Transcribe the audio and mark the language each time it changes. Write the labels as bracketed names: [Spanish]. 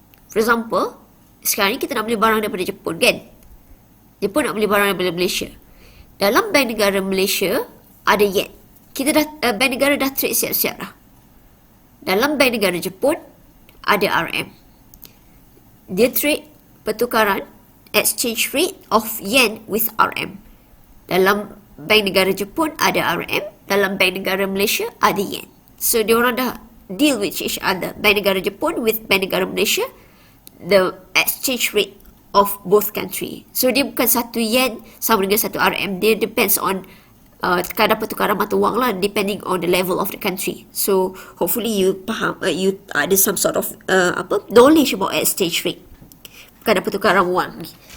[Malay] For example, sekarang ni kita nak beli barang daripada Jepun kan? Jepun nak beli barang daripada Malaysia. Dalam bank negara Malaysia ada yen. Kita dah bank negara dah trade siap-siap dah. Dalam bank negara Jepun ada RM. [English] Dia trade pertukaran exchange rate of yen with RM. [Malay] Dalam bank negara Jepun ada RM, dalam bank negara Malaysia ada yen. [English] So [Malay] dia orang dah [English] deal with each other. Bank negara Jepun with bank negara Malaysia, the exchange rate of both country. [Malay] So dia bukan satu yen sama dengan satu RM. [English] Dia depends on [Malay] kadar pertukaran mata wang lah, [English] depending on the level of the country. So hopefully you faham, you ada some sort of knowledge about exchange rate, [Malay] kadar pertukaran wang ni.